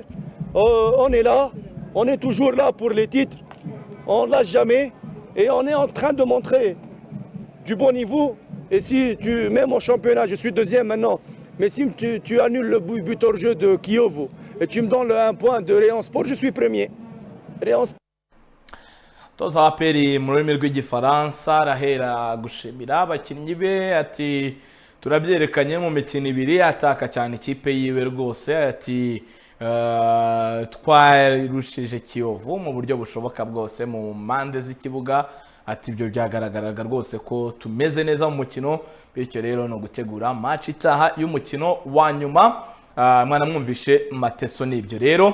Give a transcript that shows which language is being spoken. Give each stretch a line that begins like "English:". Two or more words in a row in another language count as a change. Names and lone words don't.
French: On est là, on est toujours là pour les titres. On ne lâche jamais et on est en train de montrer du bon niveau. Et si tu mets mon championnat, je suis deuxième maintenant, mais si tu annules le but hors jeu de Kiev et tu me donnes un point de Rayon Sport, je suis premier. Rayon Sport.
Kinyarwanda: Toza aperi mu rurimi rw'igifaransa arahera gushimira abakinnyi be ati turabyerekanye mu mikino ibiri ataka cyane ikipe yiwe rwose ati twarushije Kiyovu mu buryo bushoboka bwose mu mpande z'ikibuga ati ibyo byagaragaraga rwose ko tumeze neza mu mukino bityo rero no gutegura match itaha y'umukino wa nyuma mwana mwumvishe Mateso nibyo rero.